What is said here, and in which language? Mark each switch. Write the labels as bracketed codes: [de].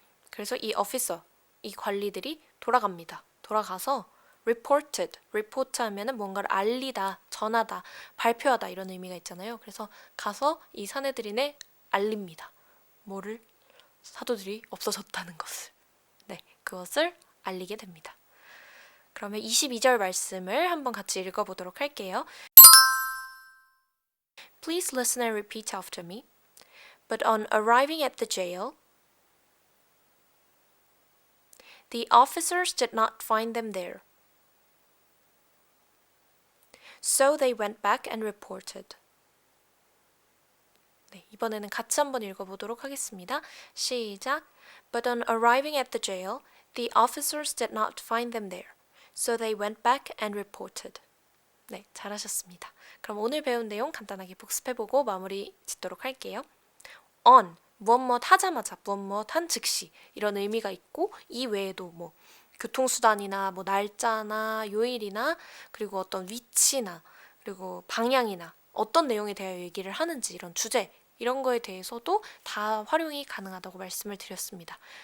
[ko] 그래서 이 officer, 이 관리들이 돌아갑니다. 돌아가서 report 하면은 뭔가를 알리다, 전하다, 발표하다 이런 의미가 있잖아요. 그래서 가서 이 사내들인에 알립니다. 뭐를? 사도들이 없어졌다는 것을. 그것을 알리게 됩니다. 그러면 22절 말씀을 한번 같이 읽어보도록 할게요. [en] Please listen and repeat after me. But on arriving at the jail, the officers did not find them there. So they went back and reported. [ko] 이번에는 같이 한번 읽어보도록 하겠습니다. 시작. [en] But on arriving at the jail, the officers did not find them there. So they went back and reported. [ko] 네, 잘하셨습니다. 그럼 오늘 배운 내용 간단하게 복습해보고 마무리 짓도록 할게요. on, 무엇 하자마자, 무엇 한 즉시 이런 의미가 있고, 이 외에도 뭐 교통수단이나 뭐 날짜나 요일이나 그리고 어떤 위치나 그리고 방향이나 어떤 내용에 대하여 얘기를 하는지 이런 주제 이런 거에 대해서도 다 활용이 가능하다고 말씀을 드렸습니다.